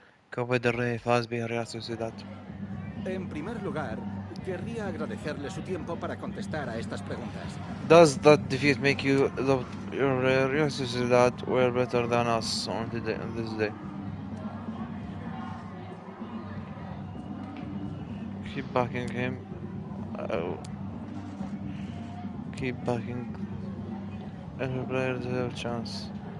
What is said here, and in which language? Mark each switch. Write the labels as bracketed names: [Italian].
[Arabic] Copa del Ray فاز بها ريال سوسيداد. [Spanish] En primer lugar, querría agradecerle su tiempo para contestar a estas preguntas. [English] Does that defeat make you the Real Sociedad were better than us on this day? Keep backing him. Keep backing. Every player deserves a chance.